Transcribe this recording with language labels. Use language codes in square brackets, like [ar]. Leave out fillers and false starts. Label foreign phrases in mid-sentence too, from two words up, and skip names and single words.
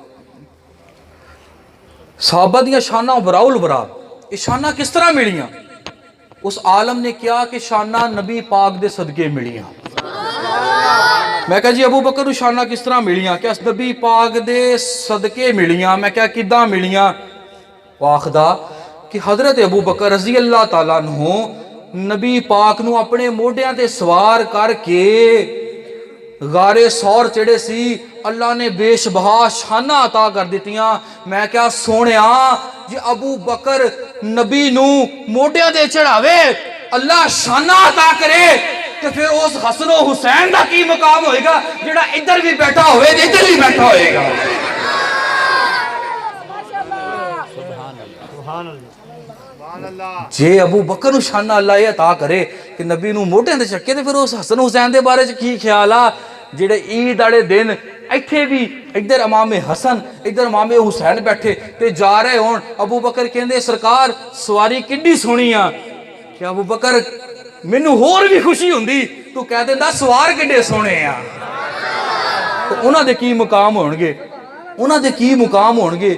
[pa] صحابہ دیاں شانہ [ar] وراء الورا [pa] یہ شانہ کس طرح ملیاں اس عالم نے کیا کہ شانہ نبی پاک دے صدقے ملیاں میں کہا جی ابو بکر نو شانہ کس طرح ملیاں کہ اس نبی پاک دے صدقے ملیاں میں کہا کداں ملیاں واخدہ کہ حضرت ابو بکر [ar] رضی اللہ تعالیٰ عنہ [pa] نبی پاک نو اپنے موڈیاں تے سوار کر کے غار سور چڑے سی اللہ نے بیش بہا شانہ عطا کر دیتیاں میں کیا سونیا جی ابو بکر نبی نو موڈیاں تے چڑھاوے اللہ شانہ عطا کرے تو پھر اس حسن و حسین دا کی مقام ہوئے گا جڑا ادھر بھی بیٹھا ہوئے ادھر بھی بیٹھا ہوئے گا جے ابو بکر نو شانہ اللہ یہ عطا کرے کہ نبی نو موٹے دے چکے تے پھر اس حسن حسین دے بارے کی خیال آ جڑے عید والے دن ਇੱਥੇ ਵੀ ਇੱਧਰ ਇਮਾਮ ਹਸਨ ਇੱਧਰ ਇਮਾਮ ਹੁਸੈਨ ਬੈਠੇ ਤੇ ਜਾ ਰਹੇ ਹੋਣ। ਅਬੂ ਬਕਰ ਕਹਿੰਦੇ ਸਰਕਾਰ ਸਵਾਰੀ ਕਿੰਨੀ ਸੋਹਣੀ ਆ। ਕਿ ਅਬੂ ਬਕਰ ਮੈਨੂੰ ਹੋਰ ਵੀ ਖੁਸ਼ੀ ਹੁੰਦੀ ਤੂੰ ਕਹਿ ਦਿੰਦਾ ਸਵਾਰ ਕਿੱਡੇ ਸੋਹਣੇ ਆ। ਉਹਨਾਂ ਦੇ ਕੀ ਮੁਕਾਮ ਹੋਣਗੇ, ਉਹਨਾਂ ਦੇ ਕੀ ਮੁਕਾਮ ਹੋਣਗੇ।